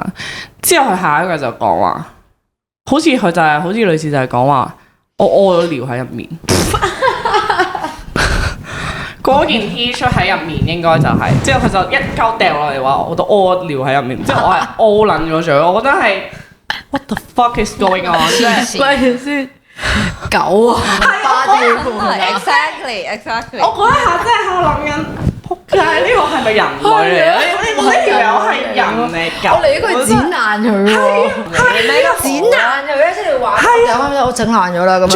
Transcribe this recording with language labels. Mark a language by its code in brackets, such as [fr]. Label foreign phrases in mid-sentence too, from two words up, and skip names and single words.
[yue] 之後佢下一句就講話，好似佢就係、好似類似就係講話，我屙咗尿喺入面。嗰件 T 恤喺入面應該就係、之後佢就一鳩掉落嚟話，我都屙尿喺入面。之後我係屙撚咗嘴，我覺得係 [en] What the fuck is going on？ [yue] 先狗啊！ Exactly。我嗰一下真係喺度諗緊，仆街呢個係咪人類嚟咧？呢條友係人嚟㗎？我嚟呢個剪爛佢喎，剪爛佢咧，即係話有我整爛咗啦咁樣。